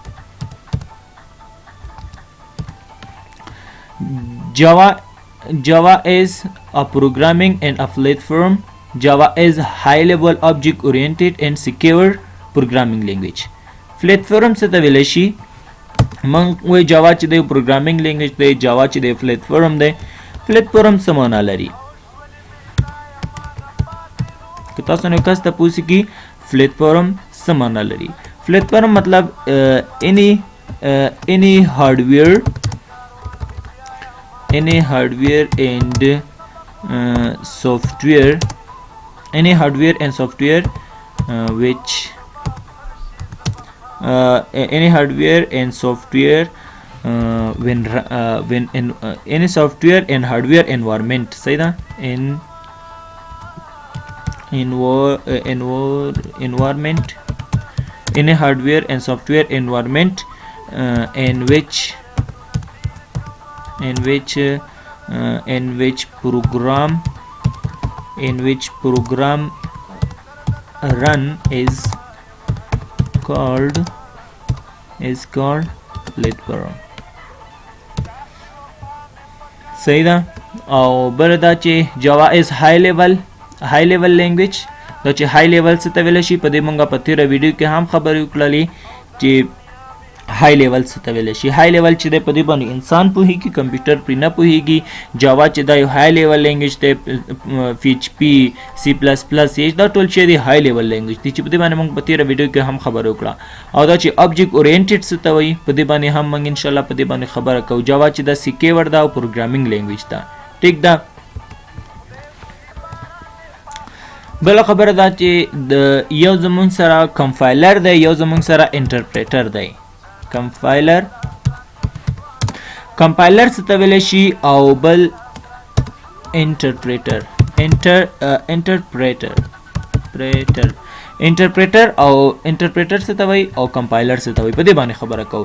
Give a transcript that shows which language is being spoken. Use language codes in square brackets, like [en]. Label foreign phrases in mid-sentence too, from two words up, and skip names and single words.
[en] Java is a programming and a platform. Java is high level object oriented and secure programming language. [ps] Platform څه ته ویل شي؟ موږ وایو جاوا چې د [en] programming language [ps] دی، جاوا چې د پلیټفارم دی. پلیټفارم څه معنا لري؟ که تاسو نه کس ته پوښتنه کی پلیټفارم څه معنا لري؟ پلیټفارم مطلب [en] any hardware and software which any hardware and software when in any software and hardware environment. [ps] صحیح ده؟ [en] environment, any hardware and software environment in which program run is called platform. [ps] صحیح ده؟ او بل دا چې جاوا [en] is high level language. [ps] دا چې [en] high level [ps] څه ته ویل شي په دې مونږه په تیره ویډیو کې هم خبرې وکړلې چې [en] high level [ps] څه ته ویل شي. [en] high level [ps] چې دی په دې باندې انسان پوهیږي، کمپیوټر پرې نه پوهیږي. جاوا چې دا یو [en] high level language [ps] دی، PHP C++ دا ټول چې دی [en] high level language [ps] دی چې په دې باندې مونږ په تیره ویډیو کې هم خبرې وکړه. او دا چې [en] object oriented [ps] څه ته وایي په دې باندې هم مونږ [ar] ان شاء الله [ps] په دې باندې خبره کوو. جاوا چې دا secure دا او [en] programming language [ps] ده. ټیک ده؟ بل خبره دا چې د یو زمون سره کمپایلر دی، یو زمون سره انټرپریټر دی. کمپایلر څه ته ویل شي او بل انټرپریټر او انټرپریټر څه ته وایي او کمپایلر څه ته وایي په دې باندې خبره کوو.